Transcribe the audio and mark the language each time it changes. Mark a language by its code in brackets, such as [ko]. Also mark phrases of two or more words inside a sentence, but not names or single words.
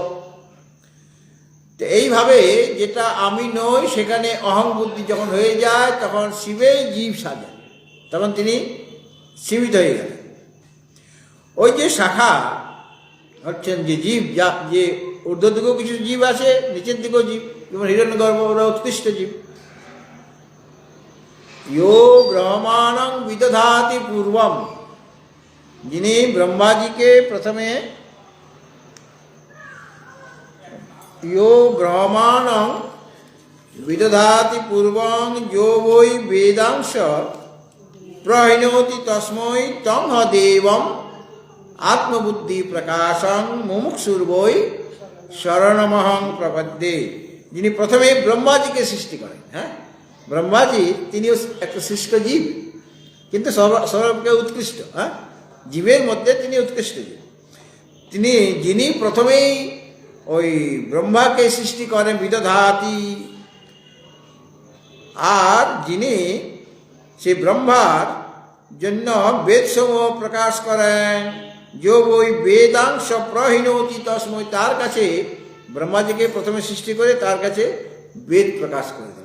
[bn] তো এইভাবে যেটা আমি নই সেখানে অহং বুদ্ধি যখন হয়ে যায়, তখন শিবেই জীব সাজেন, তখন তিনি সীমিত হয়ে গেলেন। ওই যে শাখা হচ্ছেন যে জীব, যা যে ঊর্ধ্ব দিকেও কিছু জীব আছে, নিচের দিকেও জীব, যেমন হিরণ্যগর্ভ, ওরা উৎকৃষ্ট জীব। [sa] यो ब्रह्माणं विदधाति पूर्वम, [bn] যিনি ব্রহ্মাজিকে প্রথমে, [sa] यो ब्रह्माणं विदधाति पूर्वं यो वै वेदांश प्रहिणोति तस्मै तं ह देवम् आत्मबुद्धि प्रकाशं मुमुक्षुर्वै शरणमहं प्रपद्ये। [bn] যিনি প্রথমে ব্রহ্মাজিকে সৃষ্টি করেন। হ্যাঁ, ব্রহ্মাজি তিনিও একটা সৃষ্ট জীব, কিন্তু সর্বকে উৎকৃষ্ট। হ্যাঁ, জীবের মধ্যে তিনি উৎকৃষ্ট জীব। যিনি প্রথমেই ওই ব্রহ্মাকে সৃষ্টি করেন, বিদধাতি, আর যিনি সেই ব্রহ্মার জন্য বেদসমূহ প্রকাশ করেন, যে ওই [sa] বেদাংশ প্রহিণতি তস্মৈ, [bn] তার কাছে ব্রহ্মাজিকে প্রথমে সৃষ্টি করে তার কাছে বেদ প্রকাশ করে দেন।